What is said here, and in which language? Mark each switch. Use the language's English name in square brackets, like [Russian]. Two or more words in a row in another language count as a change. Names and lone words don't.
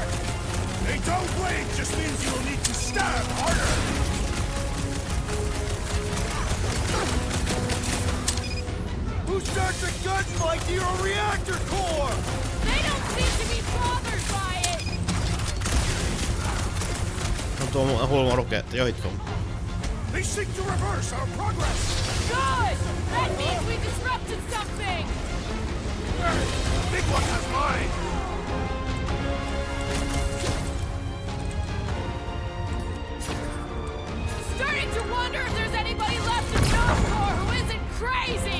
[English] They don't wait, just means you'll need to stab harder! Who starts a gunfight near a reactor core? They don't seem to be bothered by it! [Hungarian] Nem tudom, hol van rocket. Ja, itt van. [English] They seek to reverse our progress! Good! That means we disrupted something! Big one has mine! Starting to wonder if there's anybody left in Nova Corps who isn't crazy!